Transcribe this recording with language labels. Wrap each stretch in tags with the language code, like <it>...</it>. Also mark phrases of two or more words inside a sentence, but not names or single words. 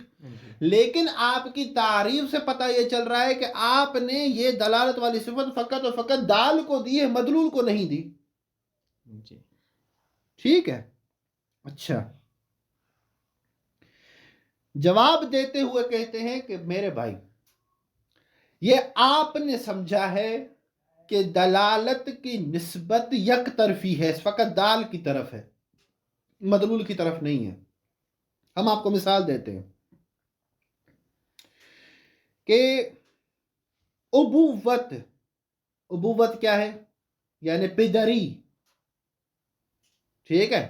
<ur>لیکن آپ کی تعریف سے پتہ یہ چل رہا ہے کہ آپ نے یہ دلالت والی صفت فقط اور فقط دال کو دی ہے، مدلول کو نہیں دی، ٹھیک ہے؟ اچھا، جواب دیتے ہوئے کہتے ہیں کہ میرے بھائی، یہ آپ نے سمجھا ہے کہ دلالت کی نسبت یک طرفی ہے، فقط دال کی طرف ہے، مدلول کی طرف نہیں ہے۔ ہم آپ کو مثال دیتے ہیں کہ ابوت، ابوت کیا ہے؟ یعنی پدری، ٹھیک ہے؟</ur>